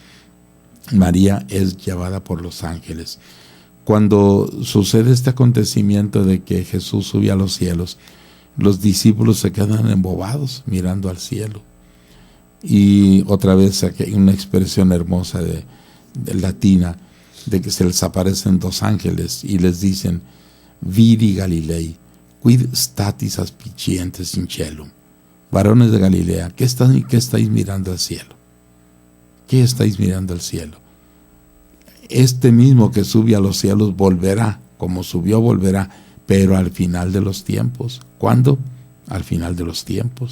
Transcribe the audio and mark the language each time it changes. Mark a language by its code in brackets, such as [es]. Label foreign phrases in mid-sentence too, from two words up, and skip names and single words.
[es] María es llevada por los ángeles. Cuando sucede este acontecimiento de que Jesús sube a los cielos, los discípulos se quedan embobados mirando al cielo. Y otra vez aquí hay una expresión hermosa de latina, de que se les aparecen dos ángeles y les dicen, [la] Viri Galilei, quid statis aspicientes in cielo. [es] Varones de Galilea, ¿qué estáis mirando al cielo? ¿Qué estáis mirando al cielo? Este mismo que sube a los cielos volverá, como subió volverá, pero al final de los tiempos. ¿Cuándo? Al final de los tiempos.